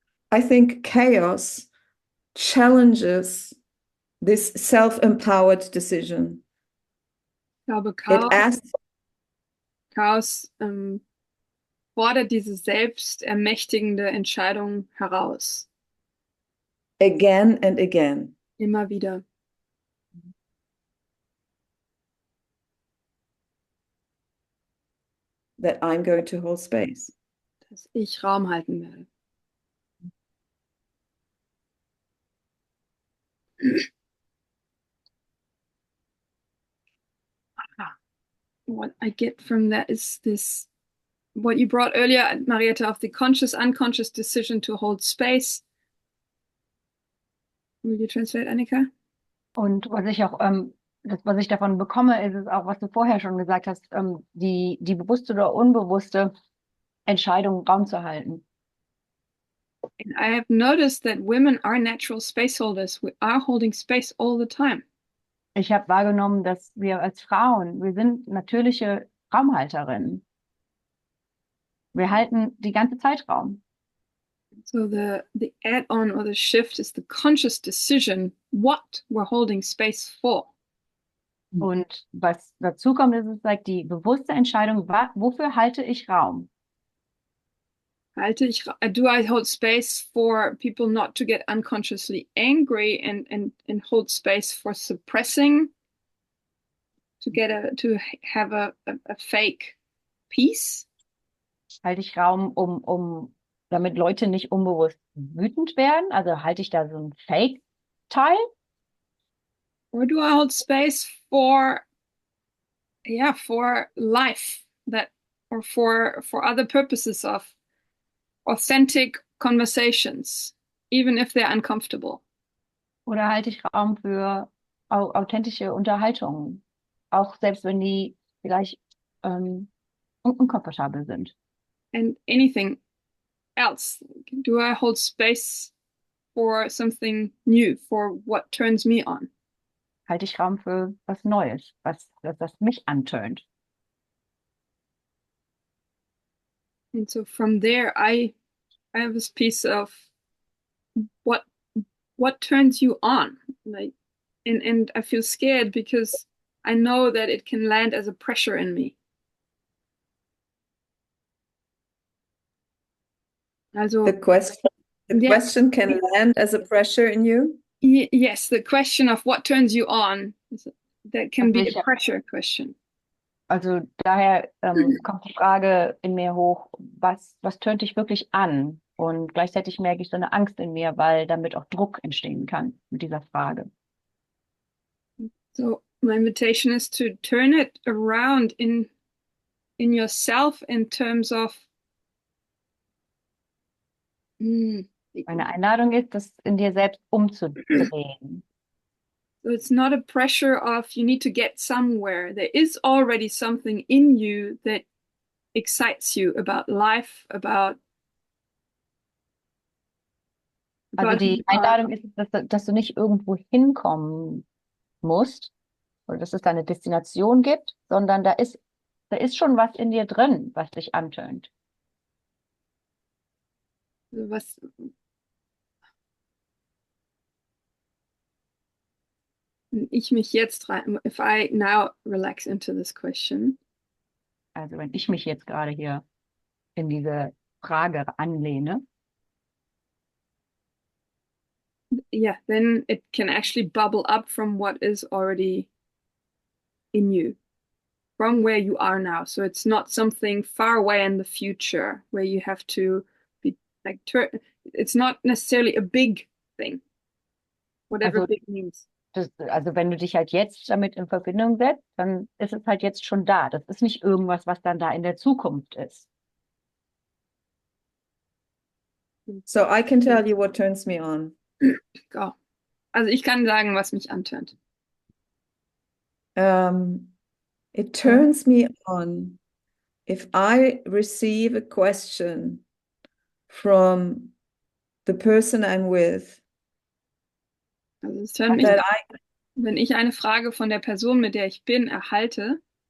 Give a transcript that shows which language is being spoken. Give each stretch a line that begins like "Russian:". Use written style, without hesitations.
English: I think chaos challenges this self-empowered decision.
German: Ich glaube,
English: It asks,
German: Chaos fordert diese selbstermächtigende Entscheidung heraus.
English: again and again,
German: Immer wieder.
English: that I'm going to hold space.
German: Dass ich Raum halten werde.
English: What I get from that is this, what you brought earlier, Marietta, of the conscious, unconscious decision to hold space. Will you translate, Annika?
German: Und was ich auch, was ich davon bekomme, ist es auch, was du vorher schon gesagt hast, die bewusste oder unbewusste Entscheidung, Raum zu halten.
English: And I have noticed that women are natural space holders. We are holding space all the time.
German: Ich habe wahrgenommen, dass wir als Frauen, wir sind natürliche Raumhalterinnen. Wir halten die ganze Zeit Raum.
English: So the add-on or the shift is the conscious decision what we're holding space for.
German: Und was dazu kommt, ist es like die bewusste Entscheidung, wofür halte ich Raum?
English: Do I hold space for people not to get unconsciously angry and hold space for suppressing to have a fake peace?
German: Halte ich Raum, damit Leute nicht unbewusst wütend werden? Also halte ich da so ein Fake-Teil?
English: Or do I hold space for life or for other purposes of authentic conversations, even if they're uncomfortable?
German: Oder halte ich Raum für authentische Unterhaltungen? Auch selbst wenn die vielleicht unkomfortabel sind.
English: And anything else? Do I hold space for something new, for what turns me on?
German: Halte ich Raum für was Neues, was mich antönt.
English: And so from there, I have this piece of what turns you on, like, and I feel scared because I know that it can land as a pressure in me.
German: Also,
English: The question can land as a pressure in you? Yes, the question of what turns you on, that can be a pressure question.
German: Also daher kommt die Frage in mir hoch, was tönt dich wirklich an? Und gleichzeitig merke ich so eine Angst in mir, weil damit auch Druck entstehen kann mit dieser Frage.
English: So my invitation is to turn it around in yourself in terms of
German: Meine Einladung ist, das in dir selbst umzudrehen.
English: So it's not a pressure of you need to get somewhere. There is already something in you that excites you about life, about
German: Also die Einladung ist, dass du nicht irgendwo hinkommen musst oder dass es da eine Destination gibt, sondern da ist schon was in dir drin, was dich antönt. was ich mich jetzt rein,
English: if I now relax into this question.
German: Also wenn ich mich jetzt gerade hier in diese Frage anlehne,
English: yeah, then it can actually bubble up from what is already in you, from where you are now. So it's not something far away in the future where you have to be like, it's not necessarily a big thing, whatever
German: also,
English: big means.
German: Also wenn du dich halt jetzt damit in Verbindung setzt, dann ist es halt jetzt schon da. Das ist nicht irgendwas, was dann da in der Zukunft ist.
English: So I can tell you what turns me on. Go.
German: Also ich kann sagen, was mich antönt.
English: It turns me on if I receive a question from the person I'm with.
German: Also es tönt mich an, wenn ich eine Frage von der Person, mit der ich bin, erhalte,